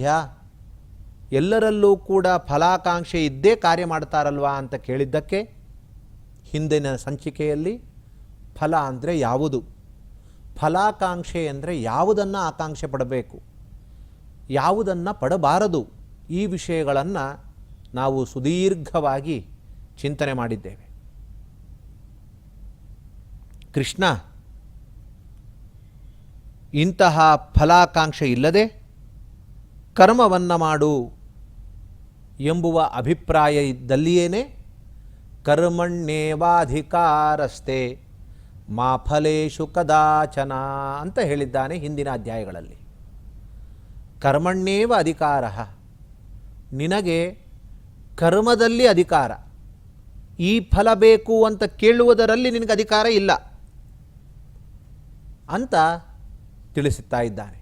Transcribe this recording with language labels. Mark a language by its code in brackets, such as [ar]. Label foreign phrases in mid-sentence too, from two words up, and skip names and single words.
[kn] ಎಲ್ಲರಲ್ಲೂ ಕೂಡ ಫಲಾಕಾಂಕ್ಷೆ ಇದ್ದೇ ಕಾರ್ಯ ಮಾಡ್ತಾರಲ್ವಾ ಅಂತ ಕೇಳಿದ್ದಕ್ಕೆ ಹಿಂದಿನ ಸಂಚಿಕೆಯಲ್ಲಿ ಫಲ ಅಂದರೆ ಯಾವುದು, ಫಲಾಕಾಂಕ್ಷೆ ಅಂದರೆ ಯಾವುದನ್ನು ಆಕಾಂಕ್ಷೆ ಪಡಬೇಕು, ಯಾವುದನ್ನು ಪಡಬಾರದು, ಈ ವಿಷಯಗಳನ್ನು ನಾವು ಸುದೀರ್ಘವಾಗಿ ಚಿಂತನೆ ಮಾಡಿದ್ದೇವೆ. ಕೃಷ್ಣ ಇಂತಹ ಫಲಾಕಾಂಕ್ಷೆ ಇಲ್ಲದೆ ಕರ್ಮವನ್ನು ಮಾಡು ಎಂಬುವ ಅಭಿಪ್ರಾಯ ಇದ್ದಲ್ಲಿಯೇ [sa] ಕರ್ಮಣ್ಯೇವಾಧಿಕಾರಸ್ತೆ ಮಾ ಫಲೇಶು ಕದಾಚನ [kn] ಅಂತ ಹೇಳಿದ್ದಾನೆ ಹಿಂದಿನ ಅಧ್ಯಾಯಗಳಲ್ಲಿ. [sa] ಕರ್ಮಣ್ಯೇವ ಅಧಿಕಾರ, [kn] ನಿನಗೆ ಕರ್ಮದಲ್ಲಿ ಅಧಿಕಾರ, ಈ ಫಲ ಬೇಕು ಅಂತ ಕೇಳುವುದರಲ್ಲಿ ನಿನಗೆ ಅಧಿಕಾರ ಇಲ್ಲ ಅಂತ ತಿಳಿಸುತ್ತಾ ಇದ್ದಾನೆ.